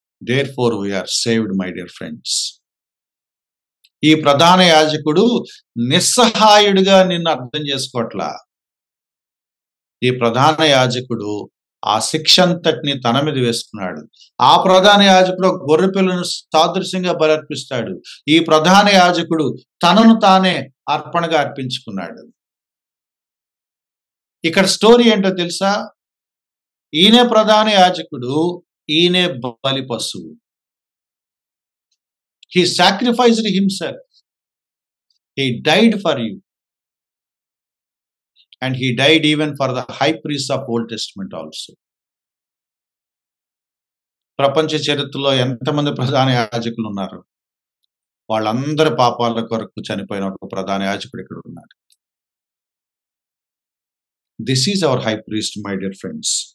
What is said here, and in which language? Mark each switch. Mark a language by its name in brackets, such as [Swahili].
[English] Therefore we are saved, my dear friends. [Telugu] ఈ ప్రధాన యాజకుడు నిస్సహాయుడిగా నిన్ను అర్థం చేసుకోవట్లా. ఈ ప్రధాన యాజకుడు ఆ శిక్ష అంతటిని తన మీద వేసుకున్నాడు. ఆ ప్రధాన యాజకుడు గొర్రె పిల్లను సాదృశ్యంగా బలర్పిస్తాడు. ఈ ప్రధాన యాజకుడు తనను తానే అర్పణగా అర్పించుకున్నాడు. ఇక్కడ స్టోరీ ఏంటో తెలుసా? ఈయనే ప్రధాన యాజకుడు, ఈయనే బలి పశువు. [English] He sacrificed himself. He died for you. And he died even for the high priest of Old Testament also. [Telugu] ప్రపంచ చరిత్రలో ఎంతమంది ప్రధాన యాజకులు ఉన్నారు? వాళ్ళందరి పాపాల కొరకు చనిపోయిన ఒక ప్రధాన యాజకుడు ఇక్కడ ఉన్నాడు. [English] This is our high priest, my dear friends.